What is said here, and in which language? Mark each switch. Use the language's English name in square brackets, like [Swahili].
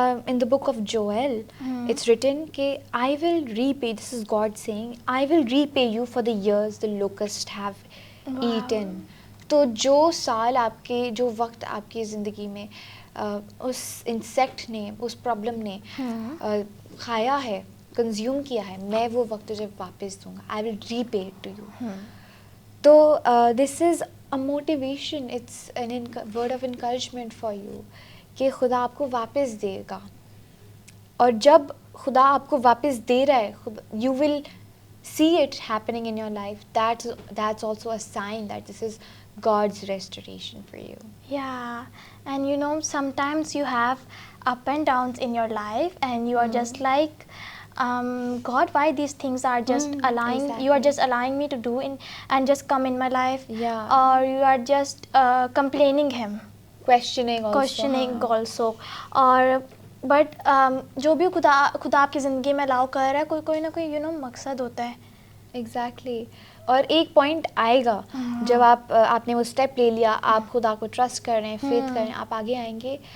[English] In the book of Joel, it's written کہ I will repay, this is God saying, I will repay you for the years the locusts have eaten. [Urdu] تو جو سال آپ کے, جو وقت آپ کی زندگی میں اس انسیکٹ نے, اس پرابلم نے کھایا ہے, کنزیوم کیا ہے, میں وہ وقت تجھے واپس دوں گا. [English] I will repay it to you. تو this is a motivation, it's a word of encouragement for you [Urdu] کہ خدا آپ کو واپس دے گا. اور جب خدا آپ کو واپس دے رہا ہے, [English] you will see it happening in your life. That's also a sign that this is God's restoration for you. Yeah, and you know, sometimes you have up and downs in your life and you are just like, God, why these things are just allowing, exactly. you are just allowing me to do and just come in my life. Yeah. Or you are just complaining him. Questioning also. [Urdu] اور but جو بھی خدا آپ کی زندگی میں الاؤ کر رہا ہے, کوئی نہ کوئی مقصد ہوتا ہے. [English] Exactly. [Urdu] اور ایک پوائنٹ آئے گا جب آپ نے وہ اسٹیپ لے لیا, آپ خدا کو ٹرسٹ کر رہے ہیں, فیتھ کر رہے ہیں, آپ آگے آئیں گے.